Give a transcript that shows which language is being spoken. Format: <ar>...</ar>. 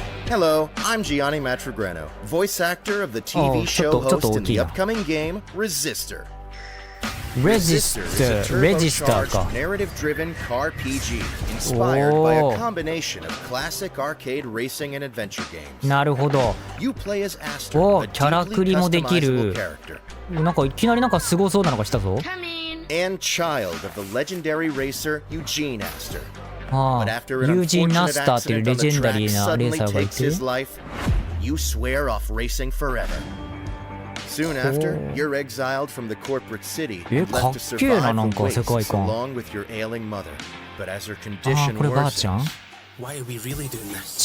<en>Hello, I'm Gianni Matrograno, voice actor of the TV show host in the upcoming game RESISTOR. RESISTOR is a turbocharged narrative-driven car PG inspired by a combination of classic arcade racing and adventure games.</en> <ja>なるほど。</ja> <en>You play as Aster, a</en> <ja>キャラクリもできる。なんかいきなりなんかすごそうなのが来たぞ。</ja> <en>And child of the legendary racer Eugene Aster.</en> <ja>ああ、ユージン・ナスターっていうレジェンダリーなレーサーがいて。</ja> <en>You swear off racing forever. Soon after, you're exiled from the corporate city and left to survive the wastes along with your ailing mother. But as her condition worsens, why are we really doing this?</en>